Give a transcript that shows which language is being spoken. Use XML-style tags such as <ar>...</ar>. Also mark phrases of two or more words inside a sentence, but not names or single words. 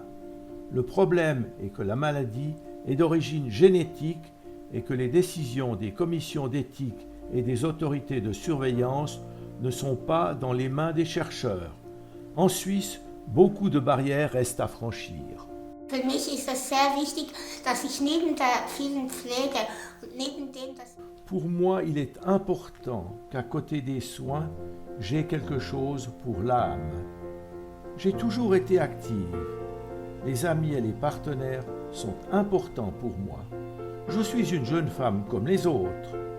<fr>Le problème est que la maladie est d'origine génétique et que les décisions des commissions d'éthique et des autorités de surveillance ne sont pas dans les mains des chercheurs. En Suisse, beaucoup de barrières restent à franchir.</fr> <de>Für mich ist es sehr wichtig, dass ich neben der vielen Pflege und neben dem, dass</de> <fr>Pour moi, il est important qu'à côté des soins, j'ai quelque chose pour l'âme. J'ai toujours été active. Les amis et les partenaires sont importants pour moi. Je suis une jeune femme comme les autres.</fr>